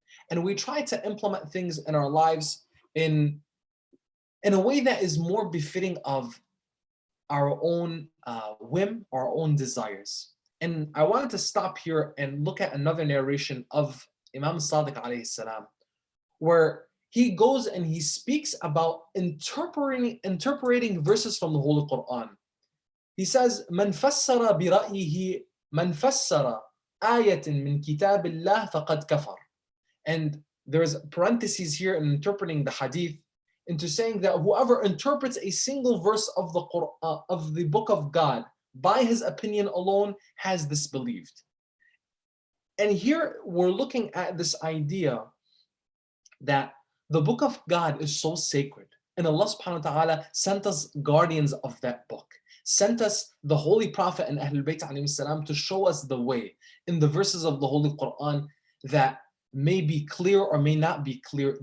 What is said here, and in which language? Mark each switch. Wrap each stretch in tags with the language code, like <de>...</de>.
<en>And we try to implement things in our lives in a way that is more befitting of our own whim, our own desires. And I wanted to stop here and look at another narration of Imam Sadiq alayhi salam, where he goes and he speaks about interpreting verses from the Holy Quran. He says,</en> <ar>من فسر برأيه من فسر آية من كتاب الله فقد كفر.</ar> <en>And there's parentheses here in interpreting the hadith into saying that whoever interprets a single verse of the Quran, of the book of God by his opinion alone has disbelieved. And here we're looking at this idea that the book of God is so sacred, and Allah subhanahu wa ta'ala sent us guardians of that book, sent us the Holy Prophet and Ahlul Bayt alayhi salam to show us the way in the verses of the Holy Quran that may be clear or may not be clear.</en>